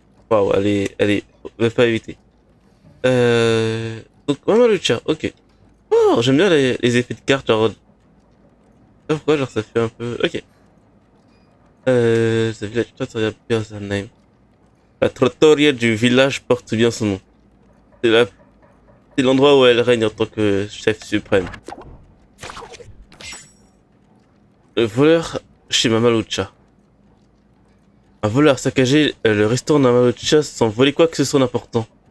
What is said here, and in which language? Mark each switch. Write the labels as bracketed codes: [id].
[fr] Waouh, allez, on va pas éviter. Donc, Maman Lucha, ok. Oh, j'aime bien les effets de cartes, genre... Je sais pas pourquoi, genre ça fait un peu... Ok. [en] The village trattoria bears her name. [fr] La trattoria du village porte bien son nom. C'est c'est l'endroit où elle règne en tant que chef suprême. Le voleur chez Mamalucha. Un voleur a saccagé le restaurant de Mamalucha sans voler quoi que ce soit d'important.